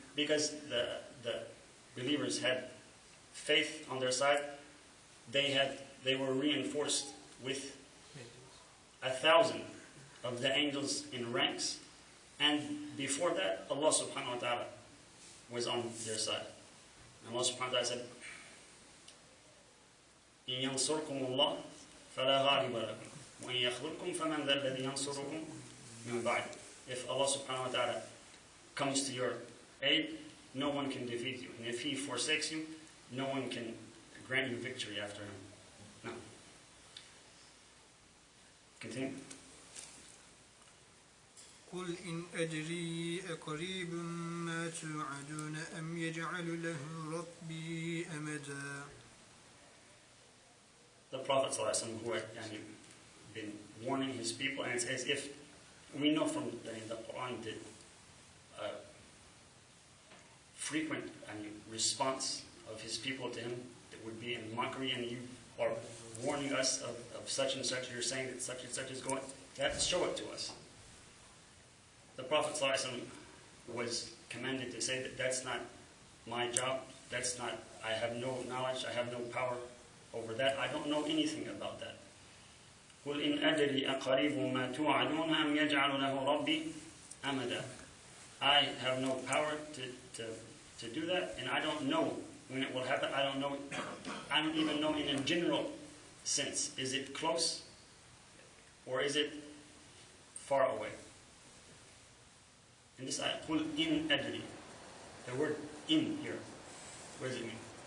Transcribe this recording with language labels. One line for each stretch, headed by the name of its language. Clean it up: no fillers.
English: because the believers had faith on their side, they were reinforced with 1,000 of the angels in ranks, and before that, Allah subhanahu wa ta'ala was on their side. And Allah subhanahu wa ta'ala said,
Arabic: إِن يَنصُرْكُمُ اللَّهُ فَلَا غَالِبَ لَكُمْ وَإِن يَخْذُلْكُمْ فَمَنْ ذَا الَّذِي يَنصُرُكُمْ مِنْ بَعْدِ.
English: If Allah subhanahu wa ta'ala comes to your aid, no one can defeat you. And if He forsakes you, no one can grant you victory after Him. No. Continue.
Arabic: قل إن أدري أقريب ما توعدون أم يجعل له ربي أمدا.
English: The Prophet ﷺ, who had been warning his people, and it's as if we know from the Quran the frequent response of his people to him that would be in mockery, and you are warning us of such and such, you're saying that such and such is going, you have to show it to us. The Prophet ﷺ was commanded to say that that's not my job, that's not, I have no knowledge, I have no power over that, I don't know anything about that.
Arabic: قُلْ إِنْ أَدْرِي أَقَرِيبٌ مَا تُوعَدُونَ أَمْ يَجْعَلُ لَهُ رَبِّي أَمَدًا.
English: I have no power to do that, and I don't know when it will happen. I don't know. I don't even know in a general sense. Is it close or is it far away? In this ayah,
Arabic: قُلْ إِنْ أَدْرِي.
English: The word in here, what does it mean?